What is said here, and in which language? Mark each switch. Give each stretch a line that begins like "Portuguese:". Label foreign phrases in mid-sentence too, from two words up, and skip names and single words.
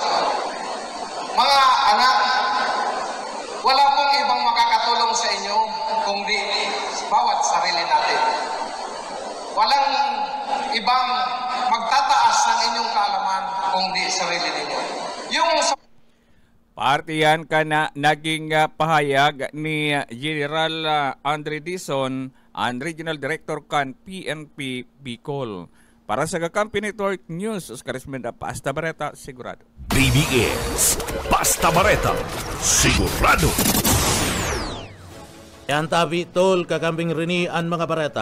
Filipino: Mga anak, wala pong ibang makakatulong sa inyo kundi bawat sarili natin. Walang ibang magtataas ng inyong kaalaman kundi sarili ninyo. Yung
Bikol: Parte yan ka na naging pahayag ni General Andre Dizon, ang Regional Director kan PNP Bicol.
Filipino: Para sa Kakampi Network News, Oscar Esmenda, Basta Bareta, sigurado. BBS, Basta Bareta, sigurado.
Bikol: Yan tabi tol Kakamping Rini ang mga bareta.